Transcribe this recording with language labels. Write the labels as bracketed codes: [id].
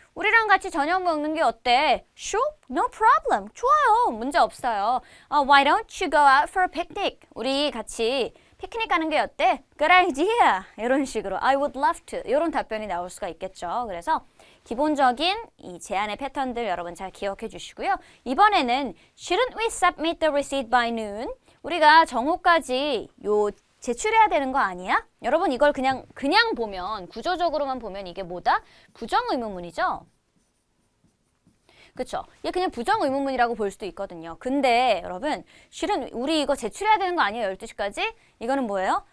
[ko] 우리랑 같이 저녁 먹는 게 어때? [en] Sure, no problem. [ko] 좋아요. 문제 없어요. [en] Why don't you go out for a picnic? [ko] 우리 같이 피크닉 가는 게 어때? [en] Good idea. [ko] 이런 식으로 [en] I would love to. [ko] 이런 답변이 나올 수가 있겠죠. 그래서 기본적인 이 제안의 패턴들 여러분 잘 기억해 주시고요. 이번에는 [en] Shouldn't we submit the receipt by noon? [ko] 우리가 정오까지 제출해야 되는 거 아니야? 여러분 이걸 그냥 보면 구조적으로만 보면 이게 뭐다? 부정의문문이죠? 그쵸? 이게 그냥 부정의문문이라고 볼 수도 있거든요. 근데 여러분 실은 우리 이거 제출해야 되는 거 아니에요? 12시까지? 이거는 뭐예요?